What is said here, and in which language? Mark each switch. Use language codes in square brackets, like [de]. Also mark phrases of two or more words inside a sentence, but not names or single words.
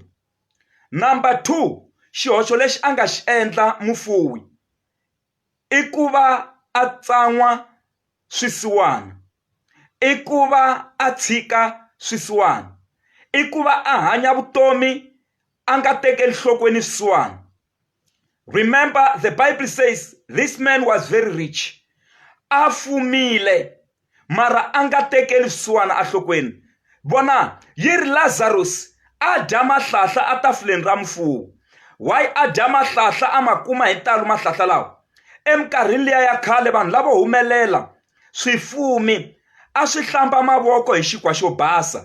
[ts] Number 2, xihoxo lexi a nga xi endla mufuwi i ku va a tsan'wa swisiwana, i ku va a tshika swisiwana, i ku va a hanya vutomi a nga tekeli enhlokweni swisiwana. [en] Remember, the Bible says this man was very rich. [ts] A fumile mara a nga tekeli swisiwana enhlokweni. Vona yi ri Lazarus a dya mahlahla atafuleni ra mufuwi. Why a dya mahlahla a ma kuma hi ntalo mahlahla lawa? Eminkarhini liya ya khale vanhu lavo humelela, swifumi a swi hlamba mavoko hi xinkwa xo basa.